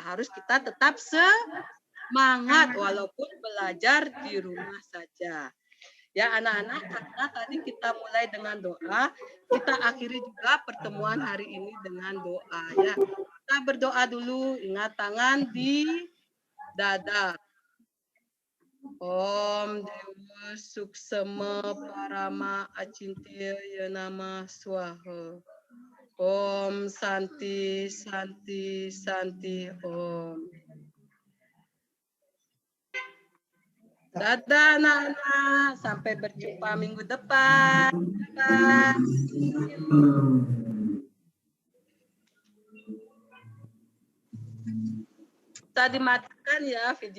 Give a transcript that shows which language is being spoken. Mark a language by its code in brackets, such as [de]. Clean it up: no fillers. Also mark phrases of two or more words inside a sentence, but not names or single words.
[id] Harus kita tetap semangat walaupun belajar di rumah saja. Ya anak-anak, karena tadi kita mulai dengan doa, kita akhiri juga pertemuan hari ini dengan doa ya. Kita berdoa dulu, ingat tangan di dada. [sa] Om Dewa Suksema Parama Acintya Yanama Swaha. Om Santi Santi Santi Om. [id] Dadah anak-anak, sampai berjumpa minggu depan. Dadah. Bisa dimatikan ya video.